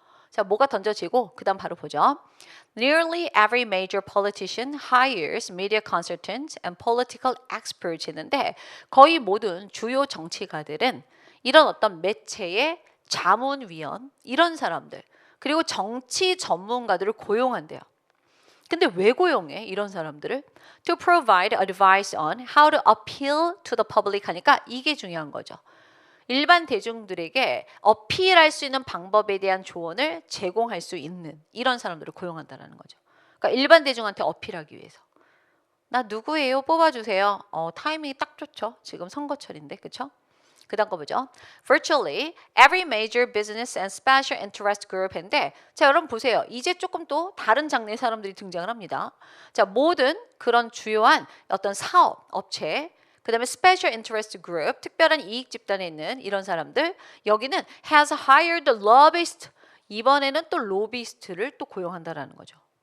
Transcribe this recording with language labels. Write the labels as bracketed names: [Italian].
[Korean] 자, 뭐가 던져지고 그 다음 바로 보죠. [English] Nearly every major politician hires media consultants and political experts [Korean] 했는데 거의 모든 주요 정치가들은 이런 어떤 매체의 자문위원 이런 사람들 그리고 정치 전문가들을 고용한대요. 근데 왜 고용해? 이런 사람들을 [English] to provide advice on how to appeal to the public [Korean] 하니까 이게 중요한 거죠. 일반 대중들에게 어필할 수 있는 방법에 대한 조언을 제공할 수 있는 이런 사람들을 고용한다는 거죠. 그러니까 일반 대중한테 어필하기 위해서. 나 누구예요? 뽑아주세요. 타이밍이 딱 좋죠. 지금 선거철인데, 그렇죠? 그 다음 거 보죠. [English] Virtually every major business and special interest group [Korean] 인데 자, 여러분 보세요. 이제 조금 또 다른 장르의 사람들이 등장을 합니다. 자, 모든 그런 주요한 어떤 사업, 업체 그 다음에 [English] special interest group, [Korean] 특별한 이익 집단에 있는 이런 사람들 여기는 [English] has hired lobbyist [Korean] 이번에는 또 로비스트를 또 고용한다라는 거죠.